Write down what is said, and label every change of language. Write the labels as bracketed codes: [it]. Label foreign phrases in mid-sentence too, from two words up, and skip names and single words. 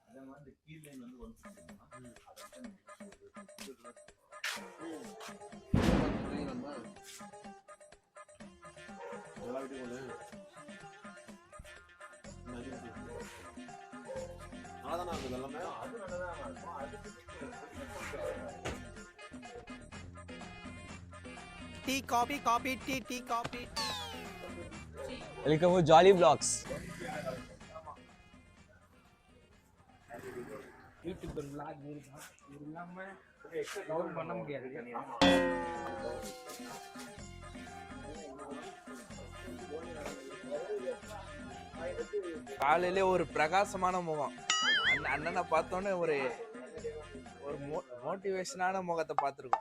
[ta] அதான் அது எல்லாமே [en] tea coffee coffee tea tea coffee welcome to Jolly Blogs. YouTube vlog [ta] இருக்கான், இது இல்லாமல் கவர் பண்ண முடியாது. காலையிலே ஒரு பிரகாசமான முகம், அண்ணனை பார்த்தோன்னே ஒரு மோட்டிவேஷனான முகத்தை பார்த்துருக்கோம்.